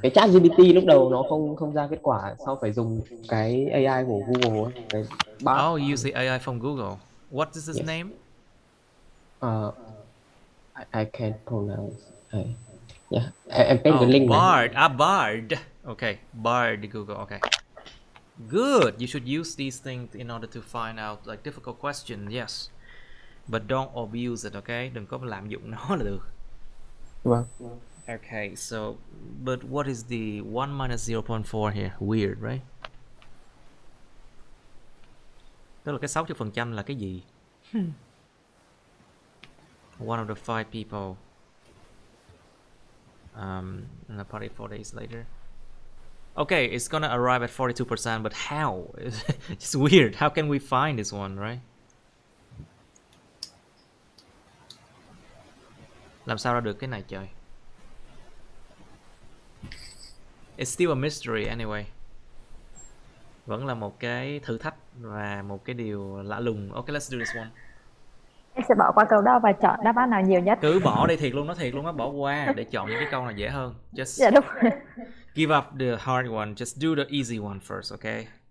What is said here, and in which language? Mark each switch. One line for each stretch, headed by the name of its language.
Vietnamese: Cái chat GPT lúc đầu nó không ra kết quả, sau phải dùng cái AI của Google ấy, cái bot.
English: Oh, you use the AI from Google. What is his name? I can't pronounce. Yeah,
Vietnamese: em paste cái link
English: Bard.
Vietnamese: này.
English: Bard. Okay, Bard Google. Okay. Good. You should use these things in order to find out like difficult questions. Yes, but don't abuse it. Okay,
Vietnamese: đừng có lạm dụng nó là được. Vâng.
English: Okay, so but what is the 1 minus 0.4 here? Weird, right?
Vietnamese: Tức là cái 60% là cái gì?
English: One of the 5 people in a party 4 days later. Okay, it's gonna arrive at 42%, but how? It's weird. How can we find this one, right?
Vietnamese: Làm sao ra được cái này trời?
English: It's still a mystery anyway.
Vietnamese: Vẫn là một cái thử thách và một cái điều lạ lùng.
English: Okay, let's do this one.
Vietnamese: Em sẽ bỏ qua câu đó và chọn đáp án nào nhiều nhất. Cứ bỏ đi, thiệt luôn á, bỏ qua để chọn những cái câu nào dễ hơn.
English: Just
Vietnamese: Dạ đúng rồi.
English: give up the hard one, just do the easy one first, okay?